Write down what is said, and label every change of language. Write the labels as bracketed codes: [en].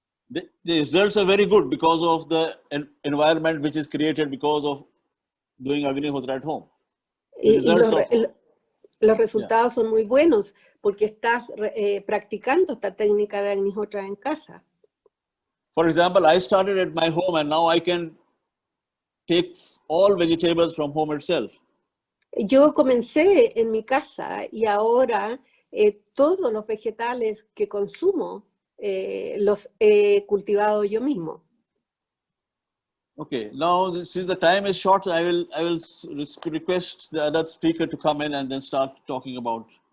[en] the results are very good because of the environment which is created because of doing Agnihotra at home. [es] Y los resultados son muy buenos porque estás practicando esta técnica de Agnihotra en casa. [en] For example, I started at my home, and now I can take all vegetables from home itself. [es] Yo comencé en mi casa y ahora todos los vegetales que consumo los he cultivado yo mismo. [en] Okay, now since the time is short, I will request the other speaker to come in and then start talking about